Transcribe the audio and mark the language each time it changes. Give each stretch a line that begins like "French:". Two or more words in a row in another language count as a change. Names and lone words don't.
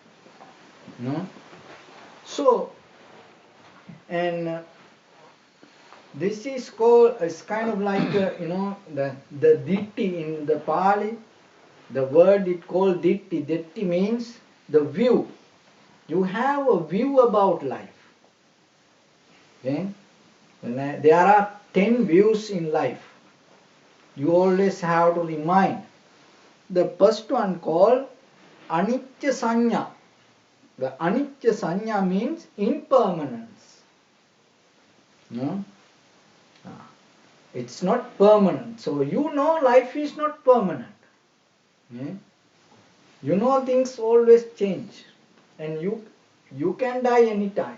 English: So, and this is called, it's kind of like, the ditti in the Pali, the word it called ditti. Ditti means the view. You have a view about life. Okay? There are 10 views in life. You always have to remind. The first one called
Pali: anicca sanya.
English: The
Pali: anicca sanya
English: means impermanence. It's not permanent. So life is not permanent. Things always change. And you can die anytime.